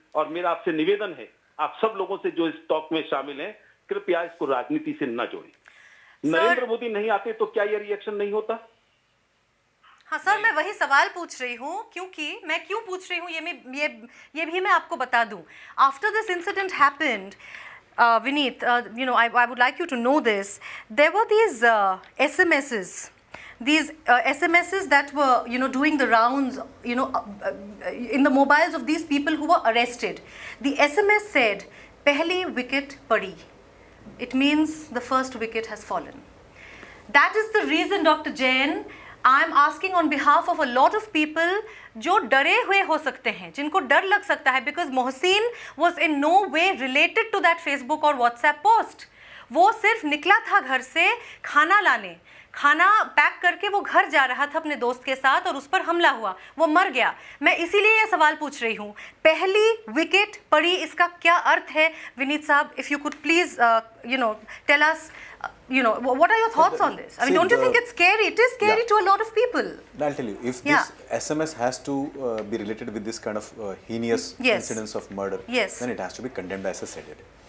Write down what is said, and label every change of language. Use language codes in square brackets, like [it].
[hi] और मेरा आपसे निवेदन है, आप सब लोगों से जो इस टॉक में शामिल हैं, कृपया इसको राजनीति से न जोड़ें। नरेंद्र मोदी नहीं आते तो क्या ये रिएक्शन नहीं होता? हाँ सर, मैं वही सवाल पूछ रही हूँ, क्योंकि मैं क्यों पूछ रही हूँ ये भी मैं आपको बता दूँ। [en] After this incident happened, Vineet, I would like you to know this. There were these SMSs. These SMSs that were, doing the rounds, in the mobiles of these people who were arrested. The SMS said, [hi] "Pehli wicket padi." [en] It means the first wicket has fallen. That is the reason, Dr. Jain, I am asking on behalf of a lot of people [hi] जो डरे हुए हो सकते हैं, जिनको डर लग सकता है, [en] because Mohsin was in no way related to that Facebook or WhatsApp post. [hi] वो सिर्फ निकला था घर से खाना लाने, खाना पैक करके वो घर जा रहा था अपने दोस्त के साथ और उस पर हमला हुआ, वो मर गया। मैं इसीलिए ये सवाल पूछ रही हूँ, पहली विकेट पड़ी, इसका क्या अर्थ है? [en] विनीत साहब, if you could please tell us, what are your thoughts on this? I mean, don't you think it's scary? It is scary to a lot of people. I'll tell you, if this SMS has to be related with this kind of heinous incidents of murder, then it has to be condemned, as I said it.